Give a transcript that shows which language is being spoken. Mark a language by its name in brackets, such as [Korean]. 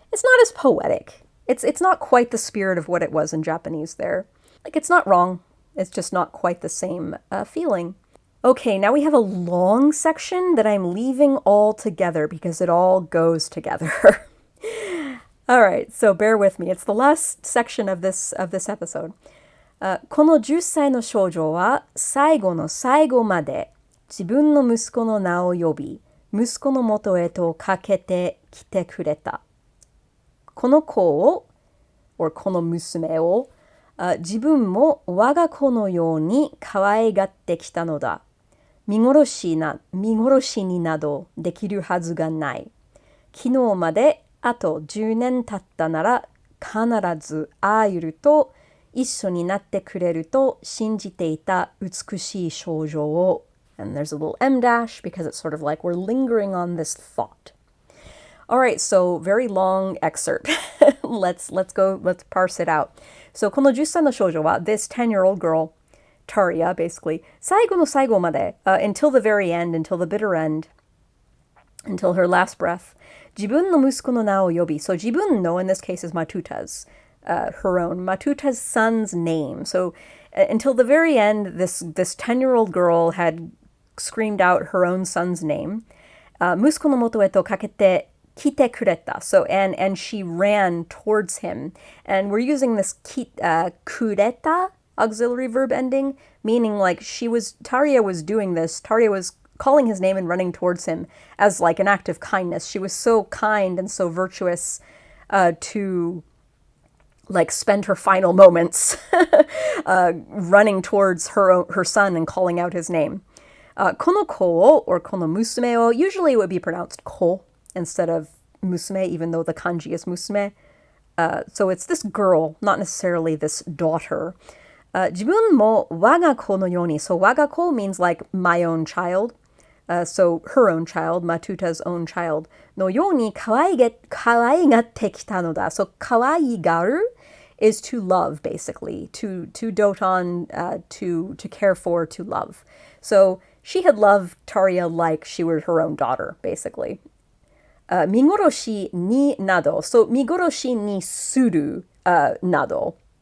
[English] It's not as poetic. It's not quite the spirit of what it was in Japanese there. Like, it's not wrong. It's just not quite the same feeling. Okay, now we have a long section that I'm leaving all together because it all goes together. All right, so bear with me. It's the last section of this episode. [Japanese] この10歳の少女は最後の最後まで自分の息子の名を呼び、息子の元へと駆けてきてくれた。この子を、この娘を、自分も我が子のように可愛がってきたのだ。見殺しになどできるはずがない。昨日まであと10年経ったなら必ずアーユルと一緒になってくれると信じていた美しい少女を。 [English] And there's a little M dash because it's sort of like we're lingering on this thought. All right, so very long excerpt. Let's parse it out. So [Japanese] この10歳の少女は [English] this 10-year-old girl, Taria, basically, [Japanese] 最後の最後まで, [English] until the very end, until the bitter end, until her last breath, [Japanese] 自分の息子の名を呼び. [English] So 自分の in this case is Matuta's, her own, Matuta's son's name. So until the very end, this 10-year-old girl had screamed out her own son's name. [Japanese] 息子の元へと駆けて来てくれた. [English] So, and she ran towards him. And we're using this kureta auxiliary verb ending, meaning like Taria was doing this. Taria was calling his name and running towards him as like an act of kindness. She was so kind and so virtuous to like spend her final moments running towards her son and calling out his name. [Japanese] この子を [English] or [Japanese] この娘を [English] usually it would be pronounced ko instead of musume, even though the kanji is musume. So it's this girl, not necessarily this daughter. [Japanese] 自分も我が子のように. [English] So 我が子 means like my own child. So her own child, Matuta's own child. [Japanese] のように可愛がってきたのだ. So 可愛がる [English] is to love, basically, to doton, to care for, to love. So she had loved Taria like she were her own daughter, basically. [Japanese] Migoroshi ni nado. So migoroshi ni suru nado.